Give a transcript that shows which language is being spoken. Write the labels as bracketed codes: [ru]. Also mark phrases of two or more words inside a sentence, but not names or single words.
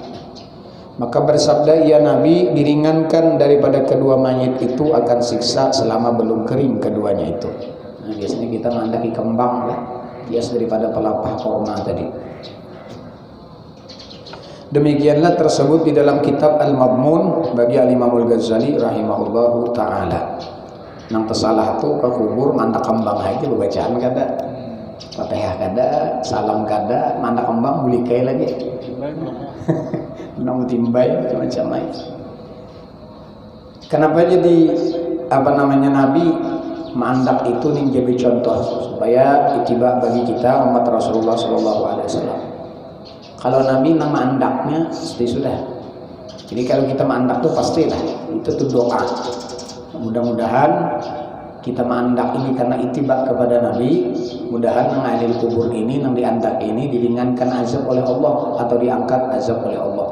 [bjn] Maka bersabda ia Nabi, diringankan daripada kedua mayit itu akan siksa selama belum kering keduanya itu. Nah, biasanya kita mandaki kembang lah, hias daripada pelapah korma tadi. Demikianlah tersebut di dalam kitab Al-Madmun bagi Al-Imam Al-Ghazali [ar] rahimahullahu ta'ala. [bjn] Nang tersalah tu ke kubur mandak kembang aja bacaan kada, Fatihah kada, salam kada, mandak kembang bulikai lagi. Nang timbay macam-macam. Kenapa jadi Nabi mandak itu nih jadi contoh supaya itiba bagi kita umat Rasulullah [ar] sallallahu alaihi wasallam. [bjn] Kalau Nabi nama andaknya pasti sudah. Jadi kalau kita mandak tuh pastilah itu tuh doa. Mudah-mudahan kita mandak ini karena itibak kepada Nabi. Mudahan nang ahli kubur ini, nang diandak ini diringankan azab oleh Allah atau diangkat azab oleh Allah.